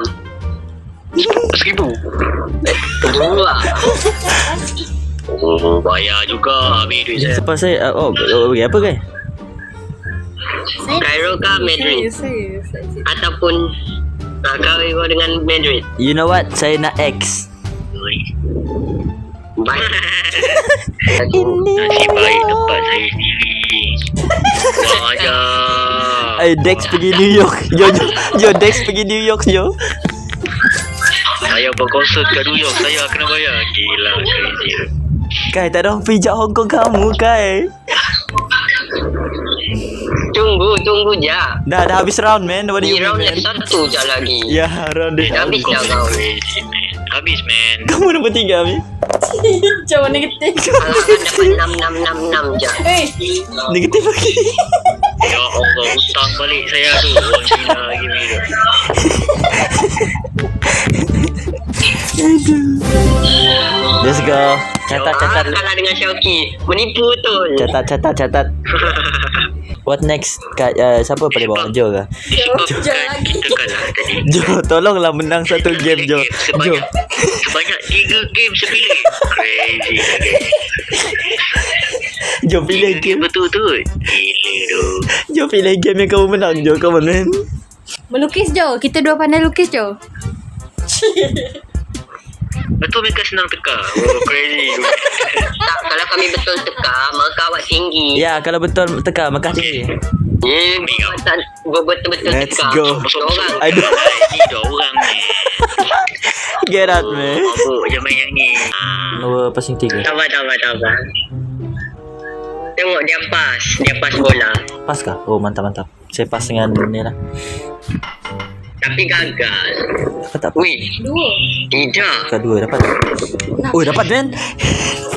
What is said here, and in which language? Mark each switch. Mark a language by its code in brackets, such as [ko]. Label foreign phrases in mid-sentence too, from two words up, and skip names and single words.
[ms] 1000. 2. Oh, bayar juga habis duit saya. Lepas saya bagi apa, Kai? Cairo ke Madrid? Ataupun Cairo dengan Madrid. [en] You know what? [ms] Saya nak X. Baik. Nasib baik tempat saya sendiri. Kurang ajar. Dex pergi New York. Jo, Dex pergi New York, Jo. Saya berkonsert kat New York, saya kena bayar. Gila, crazy. Kai, tak ada orang pijak Hong Kong kamu, Kai. Tunggu je. Dah habis round, man. [en] What do [ms] Di [en] you round mean, left man? [ms] 1 je lagi. Ya, round dia. Habis dah kau. [en] Crazy, man. [ms] Habis, man. Kamu nombor 3, Mi. Jauh negatif. Alah, dapat 6 je. Negatif lagi. Ya Allah, hutang balik saya tu. Orang Cina lagi ni. [en] Let's go. [ms] Catat. Kalah dengan Syauki. Menipu tu. [en] Catat. What next? [ms] Siapa pada bawa? Jo ke? Disebabkan kita kalah tadi. Jo, tolonglah menang satu game, Jo. Jo. Sebanyak 3 game sepilih. Crazy. Jo, pilih game. Betul-betul. Gila tu. Jo, pilih game yang kamu menang, Jo. [en] Come on, man. [ms] Melukis Jo. Kita dua pandai lukis Jo. Betul mereka senang teka. [en] Oh, crazy. [ms] Tak, kalau kami betul teka, maka awak tinggi. Ya, kalau betul teka, maka tinggi. Tak betul-betul [en] Let's [ms] teka. [en] go. [ms] Orang. Aduh. Ni dua orang ni. [en] Get out, man. [ms] Mabuk je main yang ni. Nombor passing 3. Sabar. Tengok dia pas bola. Pas kah? Oh, mantap. Saya pas dengan ni lah. Tapi gagal. Dapat tak? Wih, 2. tidak. Kedua dapat. Oh, dapat, man. Dapat.